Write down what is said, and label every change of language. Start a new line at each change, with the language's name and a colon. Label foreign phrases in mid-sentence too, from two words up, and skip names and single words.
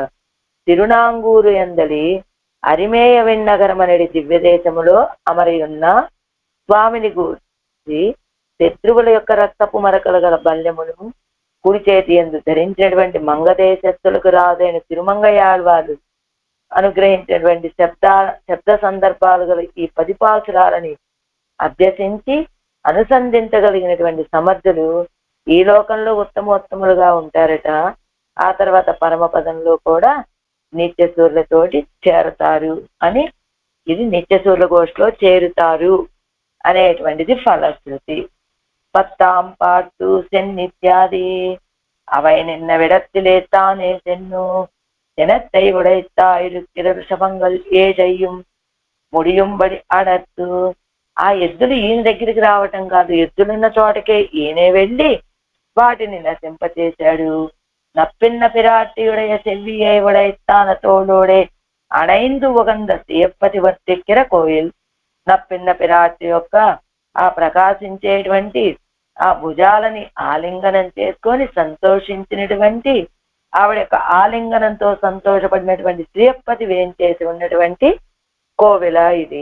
Telugu: తిరునాంగూరు ఎందలి అరిమేయ వెన్నగరం అనేది దివ్యదేశములో అమరి ఉన్న స్వామిని గూర్చి శత్రువుల యొక్క రక్తపు మరకలు గల బల్యమును కుడి చేతి ఎందు ధరించినటువంటి మంగదేశస్థులకు రాదైన తిరుమంగయాళ్వారు అనుగ్రహించినటువంటి శబ్ద సందర్భాలు గల ఈ 10 పాసురాలని అభ్యసించి అనుసంధించగలిగినటువంటి సమర్థులు ఈ లోకంలో ఉత్తమోత్తములుగా ఉంటారట. ఆ తర్వాత పరమపదంలో కూడా నిత్యసూర్లతోటి చేరతారు అని, ఇది నిత్యసూర్ల గోష్ఠిలో చేరుతారు అనేటువంటిది ఫలశ్రుతి.
Tamil: 10ஆம் பாட்டு சென்னித்யாதி அவை நின்ன விடத்திலே தானே சென்னு எனத்தை உடைத்தாயிருக்கிற ரிஷபங்கள் ஏழையும் முடியும்படி அடர்த்து.
Telugu: ఆ ఎద్దులు ఈయన దగ్గరికి రావటం కాదు, ఎద్దులున్న చోటకే ఈయనే వెళ్ళి వాటిని నశింపచేశాడు.
Tamil: நப்பின்னை பிராட்டியுடைய செவ்வியை உடைத்தான தோளோடே அணைந்து உகந்த ஸ்ரியப்பதி வர்த்திக்கிற கோயில்.
Telugu: నప్పిన్న పిరాటి యొక్క ఆ ప్రకాశించేటువంటి ఆ భుజాలని ఆలింగనం చేసుకొని సంతోషించినటువంటి ఆవిడ యొక్క ఆలింగనంతో సంతోషపడినటువంటి శ్రీయప్పతి వేంచేసి ఉన్నటువంటి కోవిల ఇది.